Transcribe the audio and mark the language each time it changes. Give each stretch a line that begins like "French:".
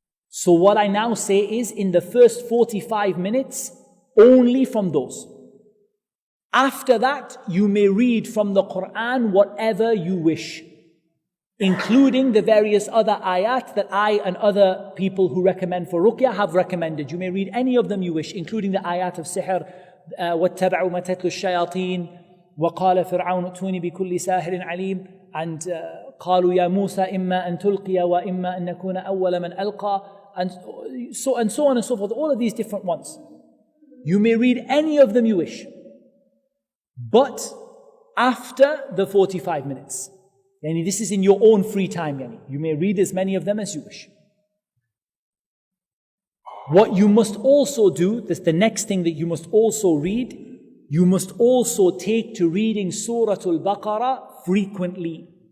English: So what I now say is, in the first 45 minutes, only from those. After that, you may read from the Quran whatever you wish, including the various other ayat that I and other people who recommend for ruqya have recommended.
Arabic: You may read any of them you wish, including the ayat of sihr, وَاتَّبَعُوا مَا تَتْلُو الشَّيَاطِينَ وَقَالَ فِرْعَوْنُ ائْتُونِي بِكُلِّ سَاحِرٍ عَلِيمٍ, and قَالُوا يَا مُوسَى إِمَّا أَن تُلْقِيَ وَإِمَّا أَن نَكُونَ أَوَّلَ مَنْ أَلْقَى, and so on and so forth.
English: All of these different ones. You may read any of them you wish. But after the 45 minutes. Yani this is in your own free time. Yani. You may read as many of them as you wish. What you must also do, that's the next thing that you must also read, you must also take to reading Surah Al-Baqarah frequently.